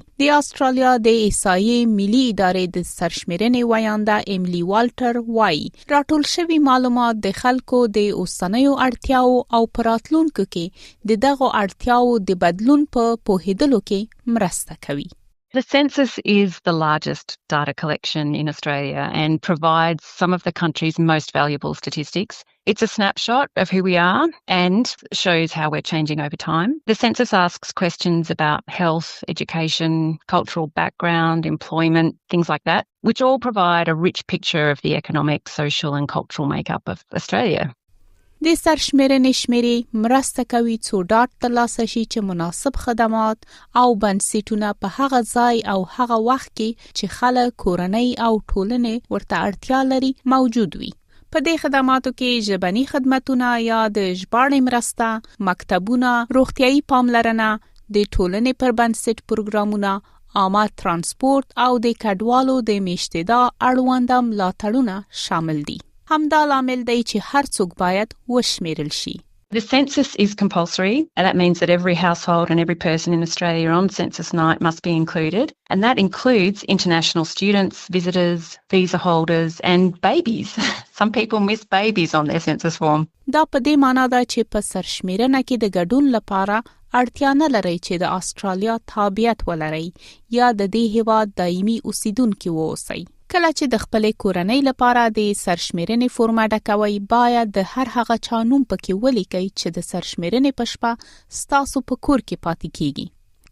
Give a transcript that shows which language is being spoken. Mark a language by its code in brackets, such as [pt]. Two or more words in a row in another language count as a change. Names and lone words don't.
[ps] د استرالیا د احصایي ملي ادارې د سرشمیرنې ویانده ایملی والټر وایي راټول شوی معلومات د خلکو د اوسنیو اړتیاو او پراتلونکو کې د دغه اړتیاو د بدلون په پوهیدلو کې مرسته کوي. [en] The census is the largest data collection in Australia and provides some of the country's most valuable statistics. It's a snapshot of who we are and shows how we're changing over time. The census asks questions about health, education, cultural background, employment, things like that, which all provide a rich picture of the economic, social and cultural makeup of Australia. [ps] د سرشمیرنې شمیرې مرسته کوي څو ډاټ ترلاسه شي چې مناسب خدمات او بنسټونه په هغه ځای او هغه وخت کې چې خلک کورنۍ او ټولنې ورته اړتیا لري موجود وي. په دې خدماتو کې ژبني خدماتونه یا د ژباړې مرسته، مکتبونه، روغتیايي پاملرنه، د ټولنې پر بنسټ پروګرامونه، عامه ترانسپورت او د کډوالو د میشتېدا اړونده ملاتړونه شامل دي. همدا لامل دی چې هر څوک باید وشمیرل شي. [en] The census is compulsory, and that means that every household and every person in Australia on census night must be included, and that includes international students, visitors, visa holders and babies. Some people miss babies on their census form. [ps] دا په دې معنی ده چې په سرشمیرنه کې د ګډون لپاره اړتیا نه لري چې د استرالیا تابعیت ولرئ یا د دې هیواد دایمي اوسیدونکي واوسئ. کله چې د خپلې کورنۍ لپاره د سرشمیرنې فورم ډکوي باید د هر هغه چا نوم پکې ولیکئ چې د سرشمیرنې په شپه ستاسو په کور کې پاتې کیږي.